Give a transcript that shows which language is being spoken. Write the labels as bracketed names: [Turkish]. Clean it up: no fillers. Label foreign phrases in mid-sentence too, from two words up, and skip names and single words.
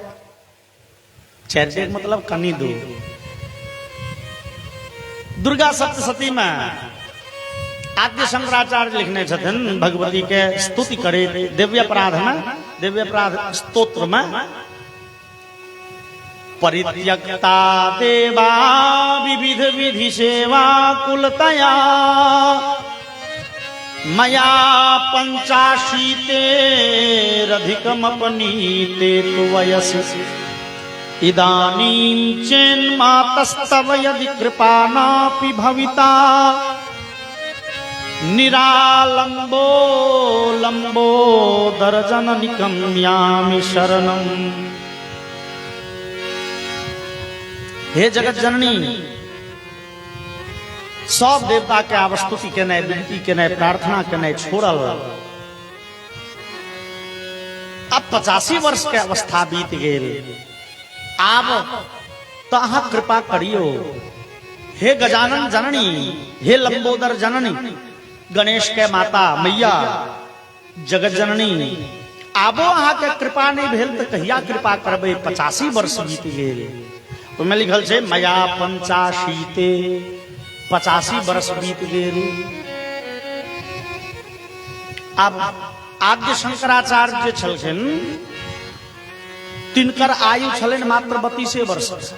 [Maithili] 4 डेग मतलब कनी दूर। दुर्गा सप्तशती में आद्य शंकराचार्य लिखने छथिन भगवती के स्तुति करे दिव्य अपराध में, दिव्य अपराध स्तोत्र में, [Sanskrit] परित्यक्ता देवा विविध विधि सेवा कुलतया मया 85तेरधिकमपनीते तु वयस इदानीं चेन्मातस्तव यदि कृपा नापि भविता निरालंबो लंबोदर जननिकम्यामि शरणम्। [Maithili] हे जगत जननी, सब देवता के आवस्तुति के नए विनती के नए प्रार्थना के नए छोड़ल। अब 85 वर्ष के अवस्था बीत गेल, आब तो अहाँ कृपा करियो। हे गजानन जननी, हे लंबोदर जननी, गणेश के माता मैया जगत जननी, आबो अहाँ के कृपा नहीं भेल तो कहिया कृपा करबे। 85 वर्ष बीत गेल। उसमें लिखल छे मया 85 वर्ष बीत गेल। अब आद्य शंकराचार्य जे छलखिन तिनकर आयु छलन मात्र 32 वर्ष।